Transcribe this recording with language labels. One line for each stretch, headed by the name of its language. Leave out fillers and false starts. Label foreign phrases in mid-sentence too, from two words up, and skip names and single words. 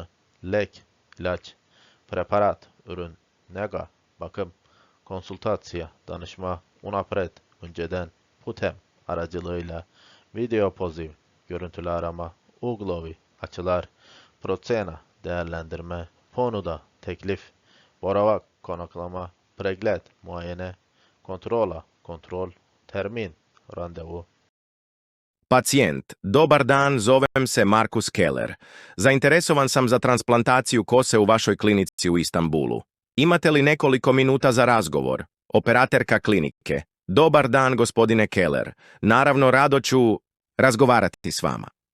Serbian: lek, ilaç, preparat, ürün, nega, bakım, konsultatsiya, danışma, unapred, önceden, putem aracılığıyla, video poziv,
Turkish: görüntülü arama,
Serbian: uglovi, açılar, procena, değerlendirme, ponuda, teklif, boravak, konaklama, pregled, muayene, kontrol, termin, randevu. Pacijent, dobar dan, zovem se Markus Keller. Zainteresovan sam za transplantaciju kose u vašoj klinici u Istanbulu. Imate li nekoliko minuta za razgovor? Operaterka klinike. Dobar dan, gospodine Keller. Naravno, rado ću razgovarati s vama.